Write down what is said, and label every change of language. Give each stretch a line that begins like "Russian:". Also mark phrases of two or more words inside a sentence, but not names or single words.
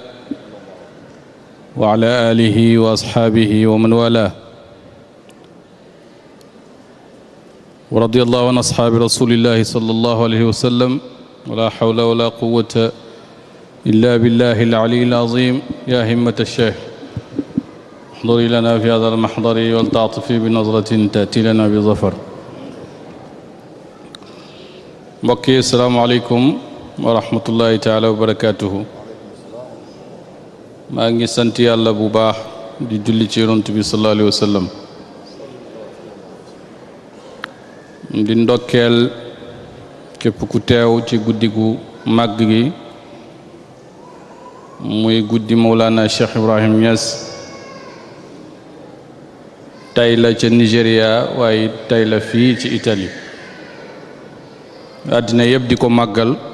Arabic: وعلى آله وأصحابه ومن والاه ورضي الله عن أصحاب رسول الله صلى الله عليه وسلم ولا حول ولا قوة إلا بالله العلي العظيم يا همة الشيخ احضري لنا في هذا المحضر ولتعطفي بنظرة تأتي لنا بظفر.
Wolof: mbokk yi
Arabic: السلام عليكم ورحمة الله تعالى وبركاته.
Wolof: maa ngi sant yàlla bu baax di julli ci yonent bi
Arabic: صلى الله عليه وسلم
Wolof: di ndokkeel képp ku teew ci guddi gu màgg gi muy guddi Mawlana Cheikh Ibrahim Niass tey la ca Nigéria waaye tey la fii ci Italie àddina yëpp di ko màggal